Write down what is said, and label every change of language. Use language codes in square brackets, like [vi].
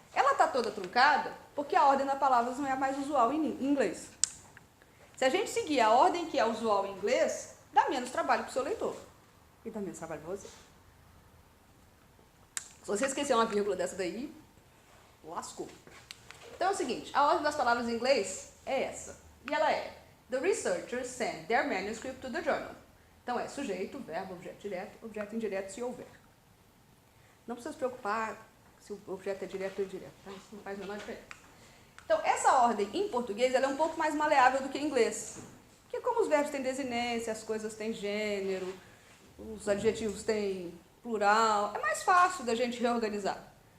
[pt] Ela está toda truncada porque a ordem das palavras não é a mais usual em inglês. Se a gente seguir a ordem que é usual em inglês, dá menos trabalho para o seu leitor. E dá menos trabalho para você. Se você esquecer uma vírgula dessa daí, lascou. Então é o seguinte, a ordem das palavras em inglês é essa. E ela é: [en] The researchers send their manuscript to the journal. [pt] Então é sujeito, verbo, objeto direto, objeto indireto se houver. Não precisa se preocupar se o objeto é direto ou indireto, tá? Isso não faz a menor diferença. Então, essa ordem em português ela é um pouco mais maleável do que em inglês. Porque como os verbos têm desinência, as coisas têm gênero, os adjetivos têm plural, é mais fácil da gente reorganizar.